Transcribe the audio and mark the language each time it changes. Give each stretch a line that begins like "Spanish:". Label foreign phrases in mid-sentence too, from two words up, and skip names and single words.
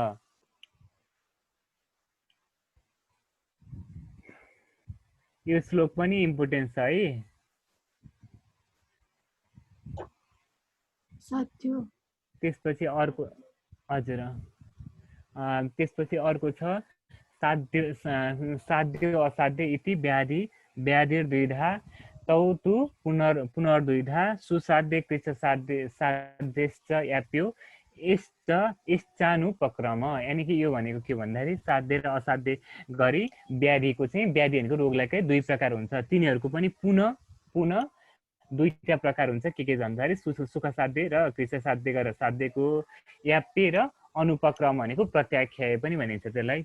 Nepali: यो श्लोक पनि इम्पोर्टेन्ट छ है। त्यसपछि अर्को हजुर त्यसपछि अर्को छ
Sanskrit: साध्य असाध्य इति व्याधिर्द्विधा तौ तु पुनर्द्विधा सुसाध्य कृच्छ साध्यश्च याप्यो यश्चानुपक्रम।
Nepali: यानि कि यो भनेको के भन्दाखेरि साध्य र असाध्य गरी व्याधिको चाहिँ व्याधि भनेको रोगलाई चाहिँ दुई प्रकार हुन्छ। तिनीहरूको पनि पुनः दुईटा प्रकार हुन्छ। के भन्दाखेरि सुख साध्य र कृच्छ साध्य गरेर साध्यको याप्य र अनुपक्रम भनेको प्रत्याख्याय पनि भनिन्छ त्यसलाई।